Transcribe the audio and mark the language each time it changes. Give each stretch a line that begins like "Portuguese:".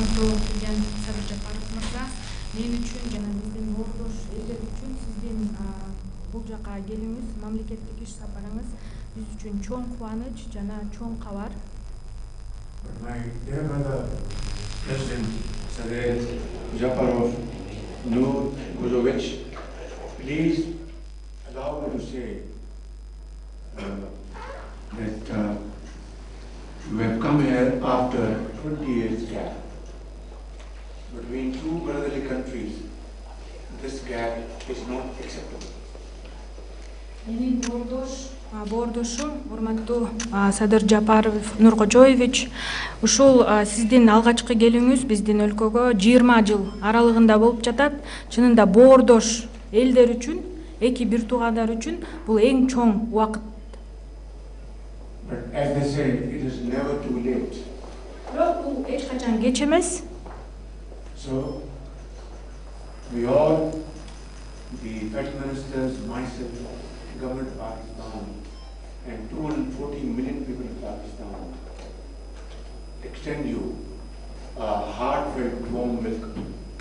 Kyrgyz: Мен үчүн жана биздин ордош элдер үчүн сиздин бул жака келүүңүз, мамлекеттик иш сапарыңыз биз үчүн чоң кубаныч жана чоң кабар.
English: But my dear brother, President Sadir Japarov Nurkojovich, please allow me to say that you have come here after 20 years gap. Between two brotherly countries, this gap is not acceptable.
Kyrgyz: Менин бордошум, урматтуу Садыр Жапаров Нуркожоевич, ушул сиздин алгачкы келүүңүз биздин өлкөгө 20 жыл аралыгында болуп жатат. Чынында боордош элдер үчүн эки бир туугандар үчүн бул эң чоң убакыт.
English: But as they say, it is never too late.
Kyrgyz: Бирок бул эч качан кеч эмес.
English: So, we all, the federal ministers, myself, government of Pakistan, and 240 million people of Pakistan, extend you a heartfelt warm welcome.